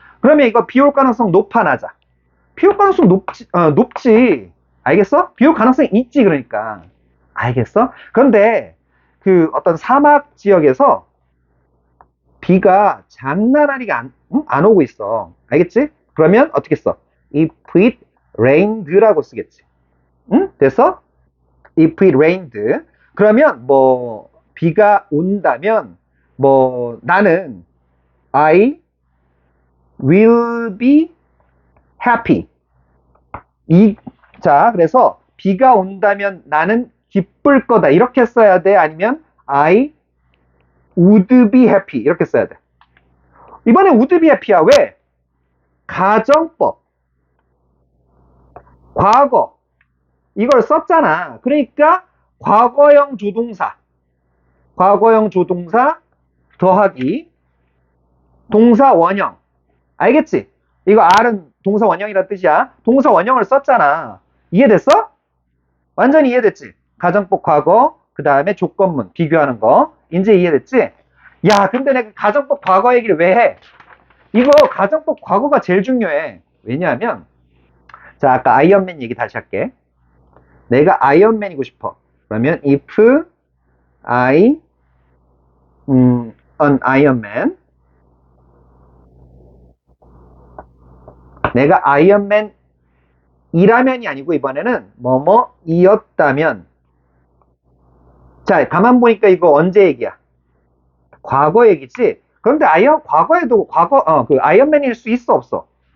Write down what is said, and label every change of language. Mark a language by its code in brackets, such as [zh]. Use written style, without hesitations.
[ko] 그러면 이거 비올 가능성 높아, 낮아? 비올 가능성 높지. 알겠어? 비올 가능성이 있지, 그러니까. 알겠어? 그런데 그 어떤 사막 지역에서 비가 장난 아니게 안 오고 있어. 알겠지? 그러면 어떻게 써? [en] If it rained라고 [ko] 쓰겠지. 응? 됐어? [en] If it rained. [ko] 그러면 뭐 비가 온다면 뭐 나는 [en] I will be happy. [ko] 자, 그래서 비가 온다면 나는 기쁠 거다. 이렇게 써야 돼? 아니면 [en] I would be happy. [ko] 이렇게 써야 돼. 이번에 [en] would be happy [ko] 야. 왜? 가정법. 과거. 이걸 썼잖아. 그러니까 과거형 조동사. 과거형 조동사 더하기 동사 원형. 알겠지? 이거 R은 동사 원형이란 뜻이야. 동사 원형을 썼잖아. 이해됐어? 완전히 이해됐지? 가정법 과거, 그 다음에 조건문, 비교하는 거. 이제 이해됐지? 야, 근데 내가 가정법 과거 얘기를 왜 해? 이거 가정법 과거가 제일 중요해. 왜냐하면, 자, 아까 아이언맨 얘기 다시 할게. 내가 아이언맨이고 싶어. 그러면 [en] if I an Iron Man. [ko] 내가 아이언맨이라면이 아니고 이번에는 뭐뭐이었다면. 자, 가만 보니까 이거 언제 얘기야? 과거 얘기지? 그런데 과거에도 그 아이언맨일 수 있어, 없어?